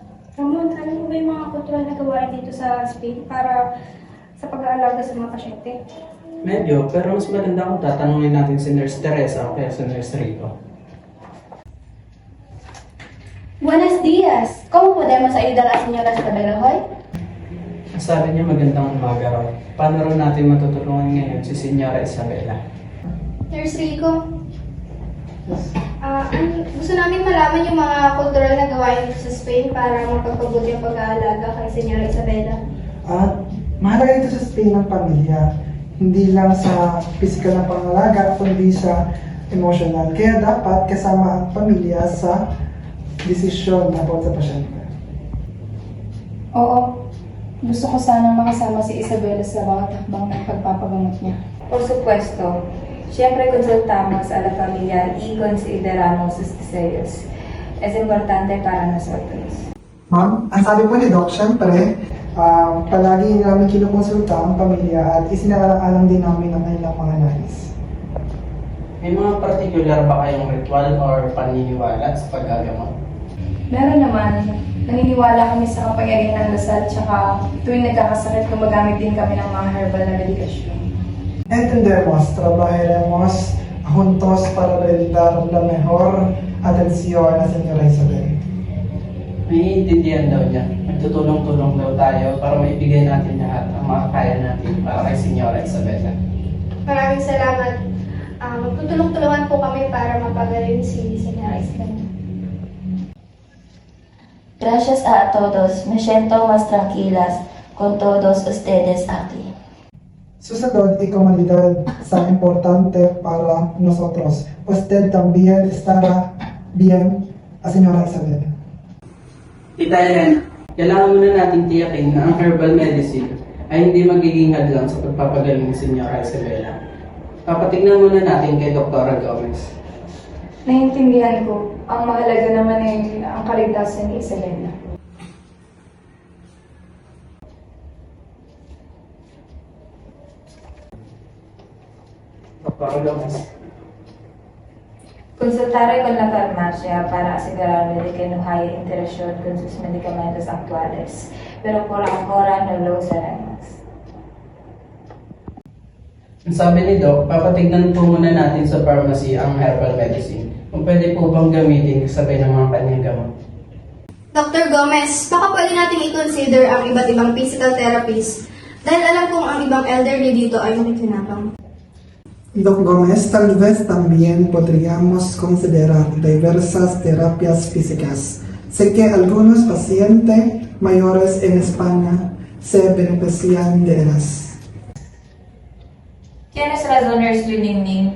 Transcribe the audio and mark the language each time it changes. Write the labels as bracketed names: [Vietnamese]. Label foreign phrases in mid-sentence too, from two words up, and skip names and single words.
[Filipino] Ramon, alam mo ba yung mga kultural na gawain dito sa Spain para sa pag-aalaga sa mga pasyente? Medyo, pero mas maganda kung tatanungin natin si Nurse Teresa o kaya si Nurse Rico. [Spanish] Buenos días. ¿Cómo podemos ayudar a señora Isabela hoy? [Filipino] Sabi niya magandang umaga raw. Paano raw natin matutulungan ngayon si Senyora Isabela? Nurse Rico. Gusto namin malaman yung mga cultural na gawain dito sa Spain para mapagpabuti ang pag-aalaga kay señora Isabela. At mahalaga ito sa Spain ng pamilya. Hindi lang sa physical na pangalaga, kundi sa emotional. Kaya dapat kasama ang pamilya sa desisyon na sa pasyente. Oo. Gusto ko sanang makasama si Isabela sa mga takbang ng pagpapagamot niya. [Spanish] Por supuesto, siempre consultamos a la familia y consideramos sus deseos. Es importante para nosotros. [Filipino] Ma'am, ang sabi po ni Doc, syempre, palagi namin kinukonsulta ang pamilya at isinaalang din namin ang kanilang mga nais. May mga particular ba kayong [English] ritual or [Filipino] paniniwala sa paggagamot? Meron naman, naniniwala kami sa kapangyarihan ng dasal tsaka tuwing nagkakasakit gumagamit din kami ng mga herbal na medikasyon. [Spanish] Entendemos, trabajaremos juntos para brindar la mejor atención a Señora Isabel. [Filipino] Naiintindihan daw niya. Magtutulong-tulong daw tayo para maibigay natin lahat ang mga kaya natin para kay Senyora Isabela. Maraming salamat. Magtutulong-tulungan po kami para mapagaling si señora Isabela. [Spanish] Gracias a todos, me siento más tranquilas con todos ustedes aquí. [Filipino] Susunod, ikomunidad sa [Spanish] importante para nosotros. Usted también estará bien a Señora Isabel. [Filipino] Tita Elena, kailangan muna natin tiyakin na ang [English] herbal medicine [Filipino] ay hindi magiging hadlang sa pagpapagaling ni Senyora Isabela. Papatignan muna natin kay Dr. Gomez. Naiintindihan ko, ang mahalaga naman ay ang kaligtasan ni Isabela. Dr. Gomez. [Spanish] Consultaré con la farmacia para asegurarme de que no haya interacción con sus medicamentos actuales, pero por ahora no lo usaremos. [Filipino] Ang sabi ni Doc, papatignan po muna natin sa pharmacy ang [English] herbal medicine. [Filipino] Kung pwede po bang gamitin kasabay ng mga kanyang gamot. Dr. Gomez, baka pwede natin i-consider ang iba't ibang [English] physical therapies [Filipino] dahil alam kong ang ibang elderly dito ay nakikinabang. [Spanish] Doc Gómez, tal vez también podríamos considerar diversas terapias físicas. Sé que algunos pacientes mayores en España se benefician de ellas. Tienes razón, Nurse Luningning.